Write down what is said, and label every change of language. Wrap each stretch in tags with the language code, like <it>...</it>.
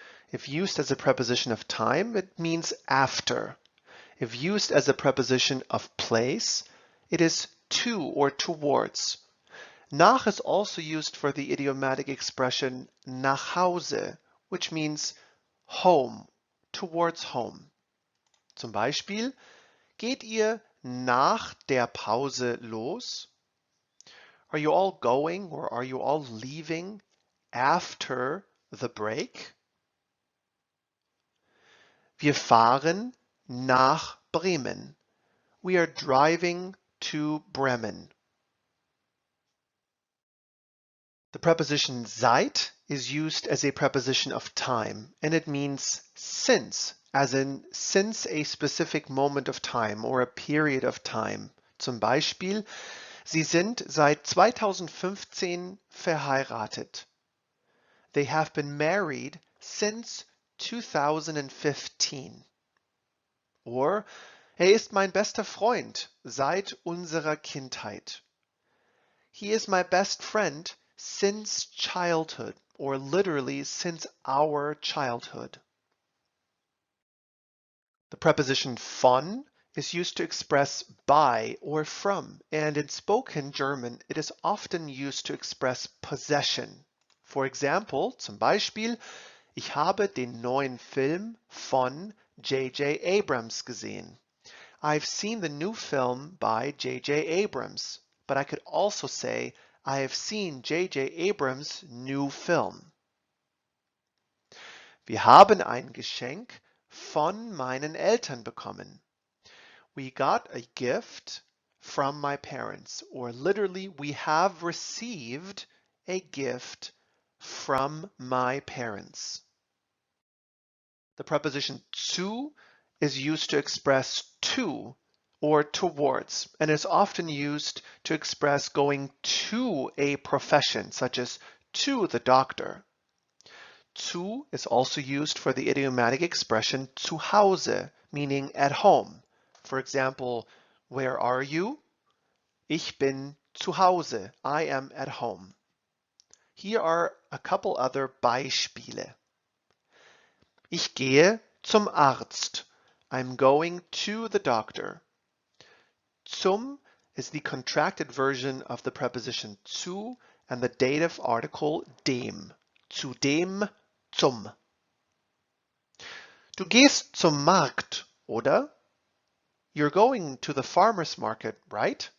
<en>If used as a preposition of time, it means after. If used as a preposition of place, it is to or towards. Nach is also used for the idiomatic expression nach Hause, which means home, towards home.</en> <de>Zum Beispiel, geht ihr nach der Pause los?</de> <en>Are you all going or are you all leaving after the break?</en> <de>Wir fahren nach Bremen.</de> <en>We are driving to Bremen. The preposition seit is used as a preposition of time, and it means since, as in since a specific moment of time or a period of time.</en> <de>Zum Beispiel, Sie sind seit 2015 verheiratet.</de> <en>They have been married since 2015.</en> <de>Or, ist mein bester Freund seit unserer Kindheit.</de> <en>He is my best friend since childhood, or literally since our childhood. The preposition von is used to express by or from, and in spoken German it is often used to express possession. For example,</en> <de>zum Beispiel, ich habe den neuen Film von J.J. Abrams gesehen.</de> <en>I've seen the new film by J.J. Abrams, but I could also say I have seen J.J. Abrams' new film.</en> <de>Wir haben ein Geschenk von meinen Eltern bekommen.</de> <en>We got a gift from my parents, or literally, we have received a gift from my parents. The preposition zu is used to express to or towards, and is often used to express going to a profession, such as to the doctor. Zu is also used for the idiomatic expression zu Hause, meaning at home. For example, where are you?</en> <de>Ich bin zu Hause.</de> <en>I am at home. Here are a couple other Beispiele.</en> <de>Ich gehe zum Arzt.</de> <en>I'm going to the doctor. Zum is the contracted version of the preposition zu and the dative article dem.</en> <de>Zu dem, zum. Du gehst zum Markt, oder?</de> <en>You're going to the farmer's market, right?</en>